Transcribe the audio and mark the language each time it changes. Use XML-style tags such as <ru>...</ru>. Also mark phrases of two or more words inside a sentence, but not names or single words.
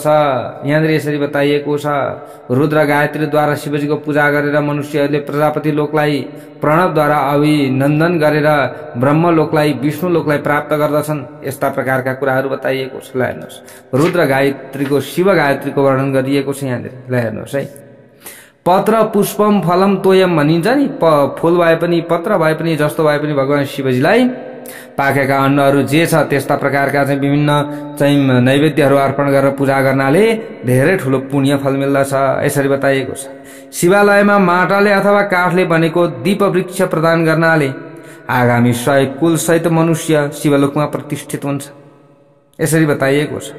<ne>यहाँनिर यसरी बताइएको छ, रुद्र गायत्रीद्वारा शिवजीको पूजा गरेर मनुष्यहरूले प्रजापति लोकलाई, प्रणवद्वारा अभिनन्दन गरेर ब्रह्मलोकलाई, विष्णु लोकलाई प्राप्त गर्दछन्। यस्ता प्रकारका कुराहरू बताइएको छ। ल हेर्नुहोस्, रुद्र गायत्रीको, शिव गायत्रीको वर्णन गरिएको छ यहाँनिर। ल हेर्नुहोस् है,</ne> <sa>पत्र पुष्पम फलम तोयम</sa> <ne>भनिन्छ नि, फूल भए पनि पत्र भए पनि जस्तो भए पनि भगवान शिवजीलाई पाकेका अन्नहरू जे छ त्यस्ता प्रकारका चाहिँ विभिन्न चाहिँ नैवेद्यहरू अर्पण गरेर पूजा गर्नाले धेरै ठुलो पुण्य फल मिल्दछ, यसरी बताइएको छ। शिवालयमा माटाले अथवा काठले बनेको दीप वृक्ष प्रदान गर्नाले आगामी 100 कुल सहित मनुष्य शिवलोकमा प्रतिष्ठित हुन्छ, यसरी बताइएको छ।</ne>